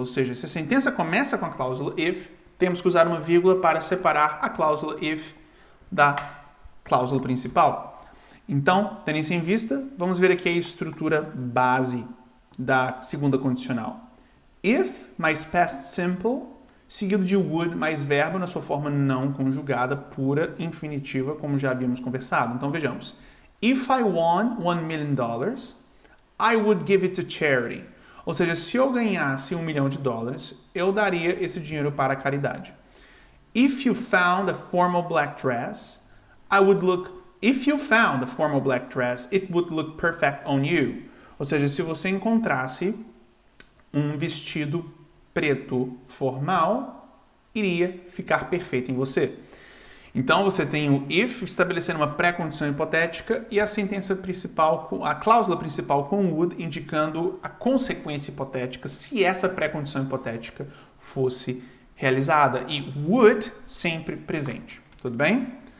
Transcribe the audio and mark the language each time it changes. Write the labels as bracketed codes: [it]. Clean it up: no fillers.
[pt] Ou seja, se a sentença começa com a cláusula if, temos que usar uma vírgula para separar a cláusula if da cláusula principal. Então, tendo isso em vista, vamos ver aqui a estrutura base da segunda condicional. If mais past simple, seguido de would mais verbo na sua forma não conjugada, pura, infinitiva, como já havíamos conversado. Então vejamos. [en] If I won $1 million, I would give it to charity. [pt] Ou seja, se eu ganhasse $1 milhão, eu daria esse dinheiro para a caridade. [en] If you found a formal black dress, If you found a formal black dress, it would look perfect on you. [pt] Ou seja, se você encontrasse um vestido preto formal, iria ficar perfeito em você. Então você tem o if estabelecendo uma pré-condição hipotética e a sentença principal, a cláusula principal com would indicando a consequência hipotética se essa pré-condição hipotética fosse realizada e would sempre presente. Tudo bem?